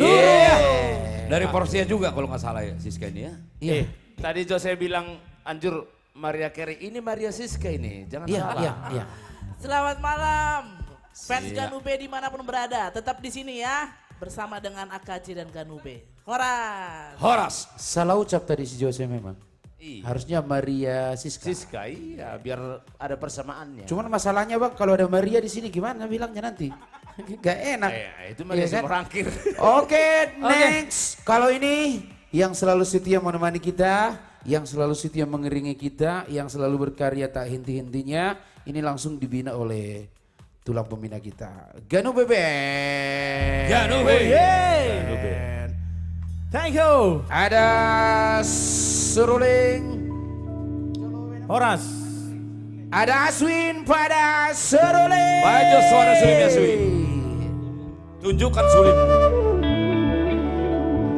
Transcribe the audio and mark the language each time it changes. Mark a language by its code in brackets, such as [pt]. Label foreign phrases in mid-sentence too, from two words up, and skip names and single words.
[id] Dari Porsia juga kalau nggak salah ya, Siska ini ya. Iya. Tadi Jos saya bilang Anjur Maria Carey, ini Maria Siska ini, jangan Iya, salah. iya. Selamat malam, fans Ganube dimanapun berada, tetap di sini ya, bersama dengan AKC dan Ganube. Horas. Horas. Salah ucap tadi si Jose memang. Iya. Harusnya Maria Siska. Siska, iya, biar ada persamaannya. Cuman masalahnya bang, kalau ada Maria di sini gimana bilangnya nanti? Gak enak. Itu Maria Iya kan? merangkir. Oke, next. Kalau ini yang selalu setia menemani kita, yang selalu setia mengiringi kita, yang selalu berkarya tak henti-hentinya, ini langsung dibina oleh tulang pembina kita, Ganu Beben. Ganu Beben. [en] Thank you. [id] Ada Seruling, Horas. ada Aswin pada Seruling. Baju suara Sulim ya Sulim. Tunjukkan Sulim.